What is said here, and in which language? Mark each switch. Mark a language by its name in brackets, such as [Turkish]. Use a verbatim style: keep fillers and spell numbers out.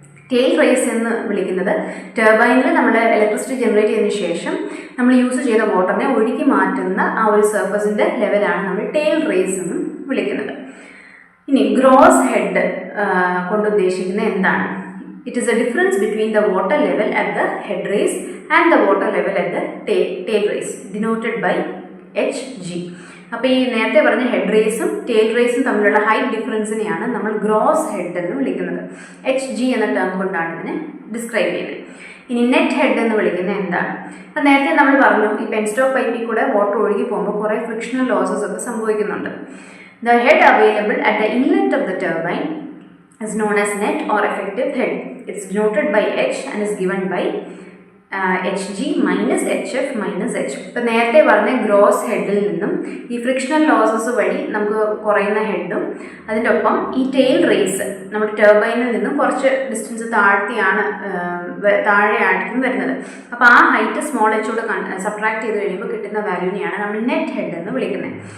[Malayalam] Tail raise എന്ന് വിളിക്കുന്നത് ടർബൈനിൽ നമ്മൾ ഇലക്ട്രിസിറ്റി ജനറേറ്റ് ചെയ്തതിന് ശേഷം നമ്മൾ യൂസ് ചെയ്ത വാട്ടറിനെ ഒഴുക്കി മാറ്റുന്ന ആ ഒരു സർഫസിൻ്റെ ലെവലാണ് നമ്മൾ ടെയിൽ റേസ് എന്ന് വിളിക്കുന്നത്. ഇനി ഗ്രോസ് ഹെഡ് കൊണ്ട് ഉദ്ദേശിക്കുന്നത് എന്താണ്? [English] It is a difference between the water level at the head race and the water level at the tail, tail race, denoted by H G. [Malayalam] അപ്പോൾ ഈ നേരത്തെ പറഞ്ഞ ഹെഡ് റേസും ടെയിൽ റേസും തമ്മിലുള്ള ഹൈറ്റ് ഡിഫറൻസിനെയാണ് നമ്മൾ ഗ്രോസ് ഹെഡ് എന്ന് വിളിക്കുന്നത്. എച്ച് ജി എന്ന ടേം കൊണ്ടാണ് ഇതിനെ ഡിസ്ക്രൈബ് ചെയ്യുന്നത്. ഇനി നെറ്റ് ഹെഡ് എന്ന് വിളിക്കുന്നത് എന്താണ്? അപ്പം നേരത്തെ നമ്മൾ പറഞ്ഞു ഈ പെൻസ്റ്റോക്ക് പൈപ്പിൽ കൂടെ വാട്ടർ ഒഴുകി പോകുമ്പോൾ കുറേ ഫ്രിക്ഷണൽ ലോസസ് ഒക്കെ സംഭവിക്കുന്നുണ്ട്. [English] The head available at the inlet of the turbine is known as net or effective head. It's denoted by H and is given by H G minus H F minus H. [Malayalam] ഇപ്പോൾ നേരത്തെ പറഞ്ഞ gross ഹെഡിൽ നിന്നും ഈ frictional losses വഴി നമുക്ക് കുറയുന്ന ഹെഡും അതിൻ്റെ ഒപ്പം ഈ ടെയിൽ റേസ് നമ്മുടെ ടർബൈനിൽ നിന്നും കുറച്ച് ഡിസ്റ്റൻസ് താഴ്ത്തിയാണ് താഴെയായിരിക്കും വരുന്നത്. അപ്പോൾ ആ ഹൈറ്റ് സ്മോൾ എച്ചോട് സബ്ട്രാക്ട് ചെയ്ത് കഴിയുമ്പോൾ കിട്ടുന്ന വാല്യൂവിനെയാണ് നമ്മൾ നെറ്റ് ഹെഡ് എന്ന് വിളിക്കുന്നത്.